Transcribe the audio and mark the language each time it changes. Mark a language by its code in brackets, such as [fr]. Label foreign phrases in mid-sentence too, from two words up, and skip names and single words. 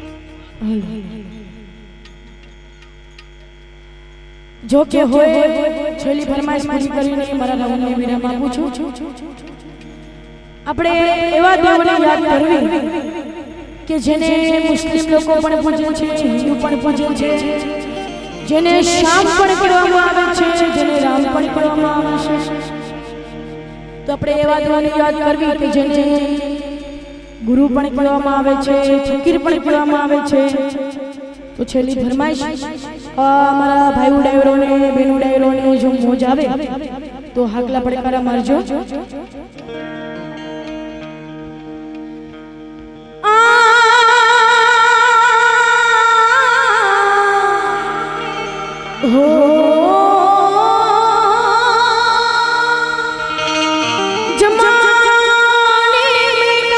[hi] जो के होए [gu] છેલ્લી ફરમાઈશ પૂરી કરીને મારા રાવણને વિરામ આપું છું. આપણે એવા દેવોને યાદ કરવી કે જેને મુસ્લિમ લોકો પણ પૂજે છે, હિન્દુ પણ પૂજે છે, જેને શ્યામ પણ કહેવામાં આવે છે, જેને રામ પણ કહેવામાં આવે છે. તો આપણે એવા દેવોને યાદ કરવી કે જેને ગુરુ પણ કહેવામાં આવે છે, ફકીર પણ કહેવામાં આવે છે. તો છેલ્લી ફરમાઈશ મારા ભાઈઓ ડાયરોને, બેનો ડાયરોને જો મોજ આવે તો હાકલા પડકારા મારજો. [hi] हो जमाने में